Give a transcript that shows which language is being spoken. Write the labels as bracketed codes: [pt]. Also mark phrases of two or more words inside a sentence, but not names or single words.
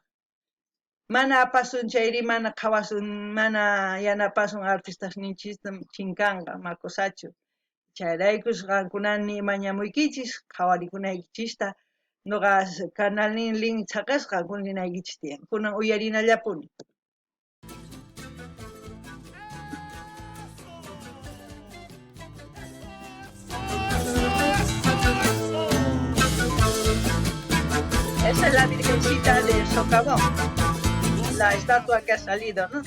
[qu] Mana apasun chayri mana qhawasun mana yanapasun artistasninchista chinkanqa makusachu. Chayraykus qankunani mañamuykichis qhawarikunaykichista nuqa canalnin link chaqasqa qunlinaykichis tiyan. Kunan uyarinallapuni. [es] Esa es la Virgencita de Socavón, la estatua que ha salido, ¿no?